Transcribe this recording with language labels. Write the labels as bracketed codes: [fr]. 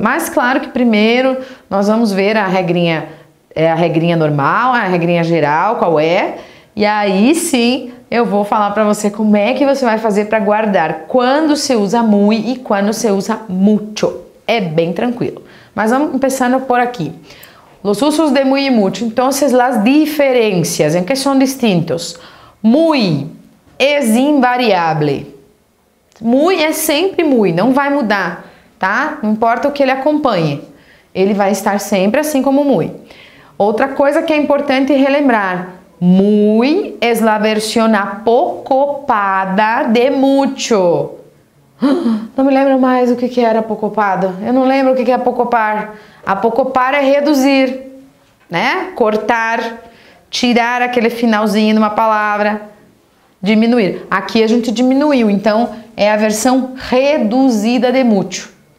[pt] Mas, claro que primeiro nós vamos ver a regrinha normal, a regrinha geral, qual é. E aí, sim, eu vou falar para você como é que você vai fazer para guardar quando se usa muy e quando se usa mucho. É bem tranquilo. Mas vamos começando por aqui. [es] Los usos de muy y mucho. Entonces, las diferencias, ¿en qué son distintos? Muy es invariable. [pt] Muy é sempre muy, não vai mudar, tá? Não importa o que ele acompanhe, ele vai estar sempre assim como muy. [es] Outra coisa que é importante relembrar, muy es la versión apocopada de mucho. [pt] Não me lembro mais o que era apocopado. Eu não lembro o que é apocopar. Apocopar é reduzir, né? Cortar, tirar aquele finalzinho de uma palavra. Diminuir. Aqui a gente diminuiu, então é a versão reduzida de mucho.